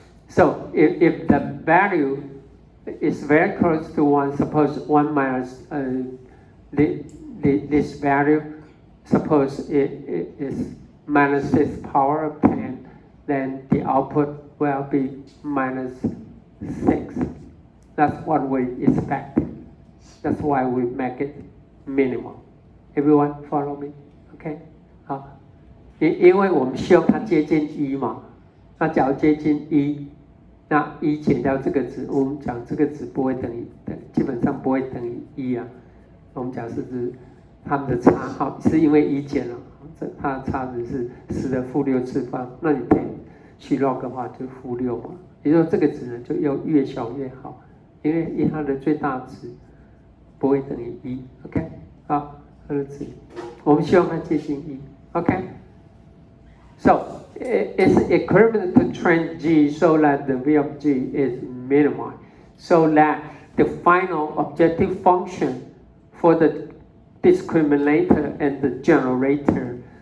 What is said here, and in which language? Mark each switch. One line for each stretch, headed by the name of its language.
English: So if the value is very close to 1, suppose 1 minus this value, suppose it is minus 6 power of 10, then the output will be minus 6. That's what we expect. That's why we make it minimum. Everyone follow me? Okay?
Chinese: 好，因为我们希望它接近1嘛，那假如接近1，那1减掉这个值，我们讲这个值不会等于，基本上不会等于1啊。我们讲是它们的差号是因为1减了，它的差值是10的负6次方，那你可以去 log 的话就负6嘛，也就是说这个值呢就要越小越好，因为它的最大值不会等于1。 OK， 好，它的值，我们希望它接近1。
English: OK， so it's equivalent to train G so that the V of G is minimized, so that the final objective function for the discriminator and the generator.